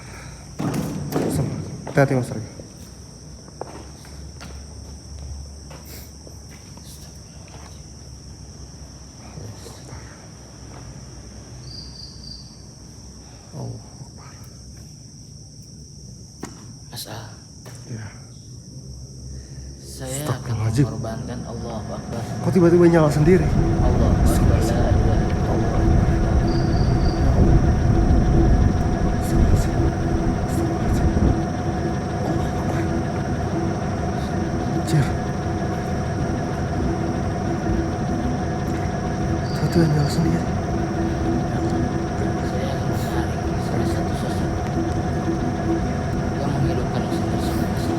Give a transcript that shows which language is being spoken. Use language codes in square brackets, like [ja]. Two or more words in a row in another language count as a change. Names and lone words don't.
[id] Hati-hati Mas Rega. [ar] الله أكبر. [id] Mas A, Ya. saya akan Astagfirullahaladzim. mengorbankan [ar] الله أكبر. [id] Kok tiba-tiba nyala sendiri? [ar] الله أكبر. لا إله إلا الله. [id] Anjir. Tiba-tiba nyala sendiri. Saya akan menarik salah satu sosok yang menghidupkan mesin-mesin.